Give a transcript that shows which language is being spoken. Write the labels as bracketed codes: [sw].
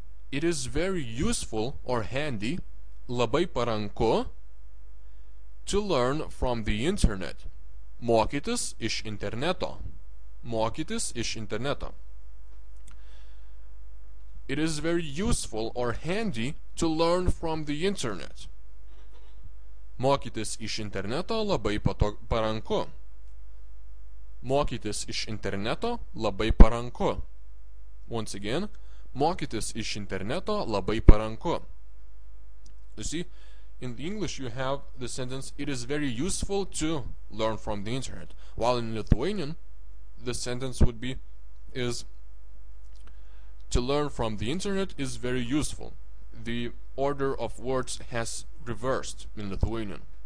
[en] It is very useful or handy, [lt] labai paranku, [en] to learn from the internet. [lt] Mokytis iš interneto. Mokytis iš interneto. [en] It is very useful or handy to learn from the internet. [lt] Mokytis iš interneto labai paranku. Mokytis iš interneto labai paranku. [en] Once again, [lt] mokytis iš interneto labai paranku. [en] You see, in the English you have the sentence, it is very useful to learn from the internet. While in Lithuanian, the sentence would be, is to learn from the internet is very useful. The order of words has reversed in Lithuanian.